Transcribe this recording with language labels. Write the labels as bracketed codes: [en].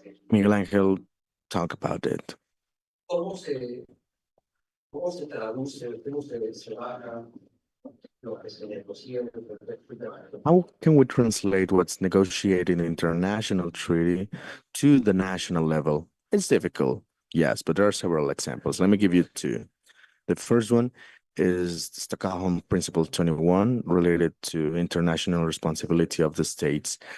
[en] Miguel Ángel talk about it. [es] ¿Cómo se traduce, cómo se baja lo que se negocia en el Perspectiva? [en] How can we translate what's negotiated in the international treaty to the national level? It's difficult, yes, but there are several examples. Let me give you two. The first one is Stockholm Principle 21 related to international responsibility of the states.